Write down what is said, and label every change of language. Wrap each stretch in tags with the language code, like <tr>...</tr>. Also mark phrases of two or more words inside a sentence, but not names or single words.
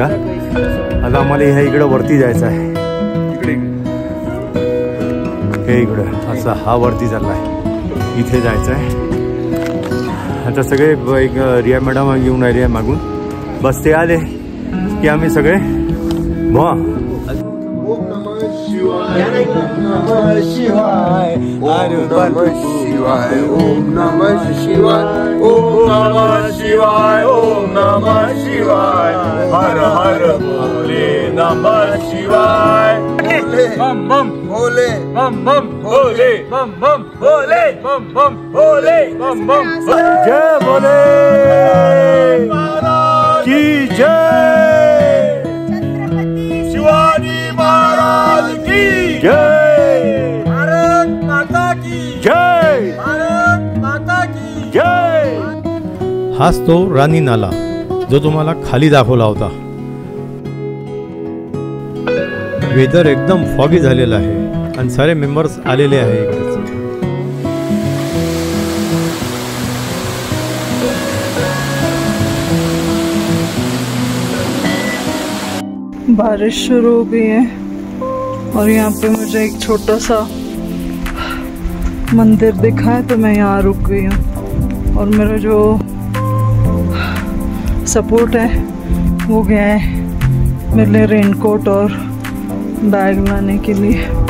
<mr>आता आम्हाला ह्या इकडं वरती जायचं आहे. हे इकडं असा हा वरती चालला आहे, इथे जायचं आहे. आता सगळे एक रिया मॅडम येऊन राहिले आहे मागून. बस ते आले की आम्ही सगळे</mr> <sa>ओम नमः शिवाय. नमः शिवाय, हर नमः शिवाय, ओम नमः शिवाय, ओम नमः शिवाय, ओम नमः शिवाय, हर हर भोले नमः शिवाय।</sa> <hi>बम बम भोले, बम बम भोले, बम बम भोले, बम बम भोले, बम बम। जय भोले की जय, शिवाजी महाराज की जय, भारत माता की जय, भारत माता की जय।</hi> <mr>हाच तो राणी नाला जो तुम्हाला खाली दाखवला होता। वेदर एकदम फॉगी झालेला आहे आणि सारे मेंबर्स आलेले आहे इकडे।</mr> <hi>बारिश शुरू हो गई है और यहाँ पे मुझे एक छोटा सा मंदिर दिखा है तो मैं यहाँ रुक गई हूँ और मेरा जो सपोर्ट है वो गया है मेरे लिए रेनकोट और बैग लाने के लिए।</hi>